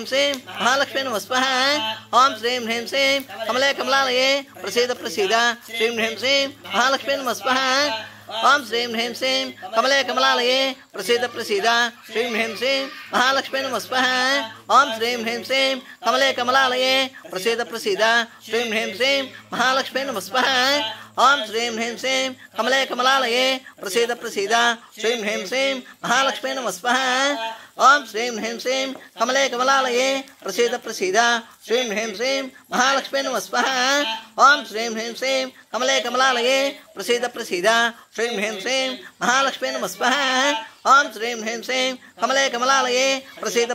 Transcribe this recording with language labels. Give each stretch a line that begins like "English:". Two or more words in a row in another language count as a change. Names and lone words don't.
Sanskrit: श्रीं महालक्ष्मी नमः स्वाहा ओम श्रीं ह्रीं श्रीं कमले कमलालये प्रसीद प्रसीद श्रीं ह्रीं श्रीं महालक्ष्मी नमः स्वाहा ओम श्रीं ह्रीं श्रीं कमले कमलालये प्रसीद प्रसीद श्रीं ह्रीं श्रीं महालक्ष्मी नमः स्वाहा ओम श्रीं ह्रीं श्रीं कमले कमलालये प्रसीद प्रसीद श्रीं ह्रीं श्रीं महालक्ष्मी नमः स्वाहा ओम श्रीं ह्रीं श्रीं कमले कमलालये प्रसीद प्रसीद श्रीं ह्रीं श्रीं महालक्ष्मी नमः स्वाहा ओं श्रीं ह्रीं श्रीं कमले कमलालये प्रसीद प्रसीद श्रीं ह्रीं श्रीं महालक्ष्मी नमः स्वाहा ओं श्रीं ह्रीं श्रीं कमले कमलालये प्रसीद प्रसीद श्रीं ह्रीं श्रीं महालक्ष्मी नमः स्वाहा ओं श्रीं ह्रीं श्रीं कमले कमलालये प्रसीद